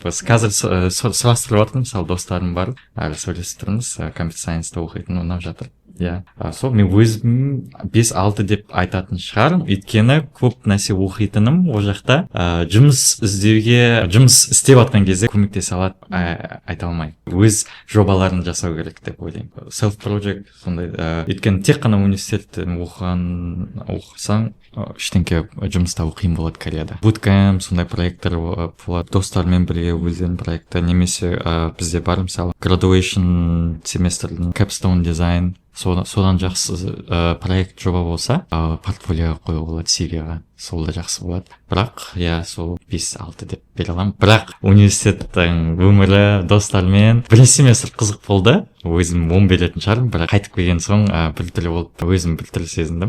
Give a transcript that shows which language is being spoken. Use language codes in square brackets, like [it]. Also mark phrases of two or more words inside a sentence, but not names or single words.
[kk] Қазір сұрастырып жатырмын, мысалы достарым бар, әлі сөйлесіп тұрмыз, [en] computer science [kk] оқитын ұнап жатыр. Иә, сол мен өзім 5-6 деп айтатын шығарым, өйткені көп нәрсе оқитыным ол жақта жұмыс істеп жатқан кезде көмектесе алады, айта алмаймын. Өз жобаларын жасау керек деп ойлаймын. Self-project сондай, өйткені тек қана университеттен оқысаң ештеңке жұмыста қиын болады Кореяда. Bootcamp, сондай проекттер болады, достармен бірге өздерінің проекті, немесе бізде бар мысалы graduation семестрдің [en] capstone design, [kk] содан жақсы проект жоба болса, портфолиоға қоюға болады, CV-ға, сол да жақсы болады. Бірақ, иә, сол 5-6 деп бере аламын. Бірақ университеттің өмірі достармен бір семестр қызық болды. Өзім 10 беретін шығармын, бірақ қайтып келген соң біртүрлі болды, өзім біртүрлі сезіндім.